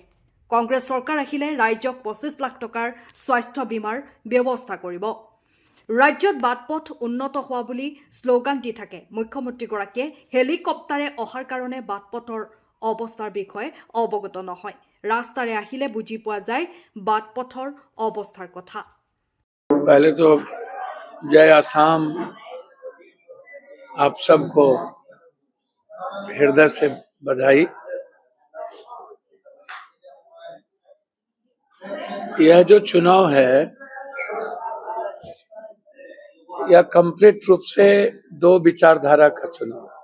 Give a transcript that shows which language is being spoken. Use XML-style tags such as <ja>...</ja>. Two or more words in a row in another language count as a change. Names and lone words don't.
<as>কংগ্ৰেছ চৰকাৰ আহিলে ৰাইজক 25 লাখ টকাৰ স্বাস্থ্য বীমাৰ ব্যৱস্থা কৰিব। ৰাজ্যত বাটপথ উন্নত হোৱা বুলি শ্লোগান দি থাকে। মুখ্যমন্ত্ৰীগৰাকীয়ে হেলিকপ্টাৰে অহাৰ কাৰণে বাটপথৰ অৱস্থাৰ বিষয়ে অৱগত নহয়। ৰাস্তাৰে আহিলে বুজি পোৱা যায় বাটপথৰ অৱস্থাৰ কথা।</as> <hi>पहले तो जय आसाम, आप सबको हृदय से बधाई। यह जो चुनाव है यह कंप्लीट रूप से दो विचारधारा का चुनाव।</hi>